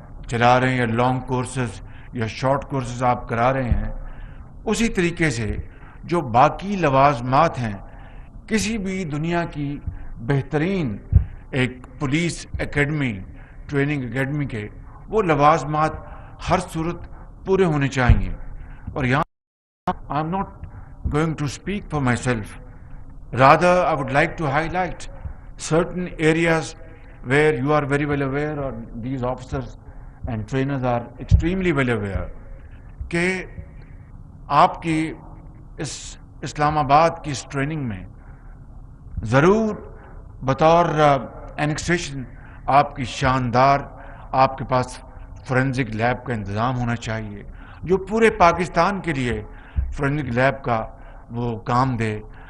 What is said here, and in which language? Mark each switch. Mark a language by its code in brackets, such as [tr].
[ur] چلا رہے ہیں یا لانگ کورسز یا شارٹ کورسز آپ کرا رہے ہیں، اسی طریقے سے جو باقی لوازمات ہیں کسی بھی دنیا کی بہترین ایک پولیس اکیڈمی، ٹریننگ اکیڈمی کے، وہ لوازمات ہر صورت پورے ہونے چاہیے. اور یہاں [en] I am not going to speak for myself. Rather, I would like to highlight certain areas where you are very well aware, [ur] or these officers and trainers are extremely well aware, کہ آپ کی اس اسلام آباد کی اس training میں ضرور بطور اینکسیشن آپ کی شاندار آپ کے پاس فورینزک لیب کا انتظام ہونا چاہیے جو پورے پاکستان کے لیے فورینزک لیب کا وہ کام دے.